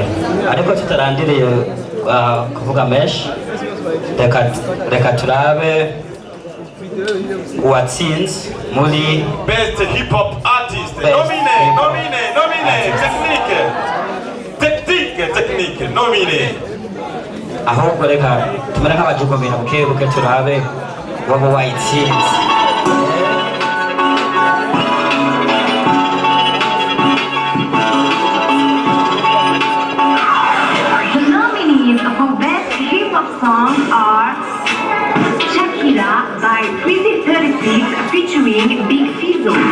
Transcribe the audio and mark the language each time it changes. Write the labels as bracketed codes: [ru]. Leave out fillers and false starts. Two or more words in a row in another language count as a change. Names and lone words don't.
[rn] Ariko tutarandiriye kuvuga menshi reka turabe uwatsinze muri [en] Best Hip Hop Artist. Nominé. Technique. Nominé. [rn] ahubwo reka tumere nk'abajugumira buke turabe waba wayitsinze. [en] The nominees for Best Hip Hop Song are Shakira by Freezy 36 featuring Big Fizzo.